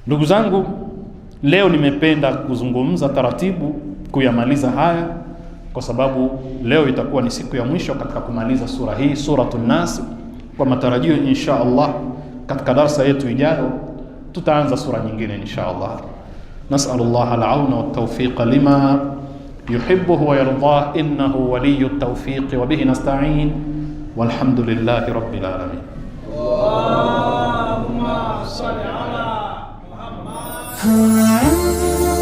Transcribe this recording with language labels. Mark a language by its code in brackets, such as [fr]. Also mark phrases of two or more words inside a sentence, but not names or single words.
[sw] Ndugu zangu, Leo nimependa kuzungumza taratibu kuyamaliza haya, kwa sababu leo itakuwa ni siku ya mwisho katika kumaliza sura hii, Suratun Nas. Kwa matarajio [ar] إن شاء الله [sw] katika darasa yetu ijayo tutaanza sura nyingine [ar] إن شاء الله. نسأل الله العون والتوفيق لما يحبه ويرضاه إنه ولي التوفيق وبه نستعين والحمد لله رب العالمين. اللهم صل على محمد.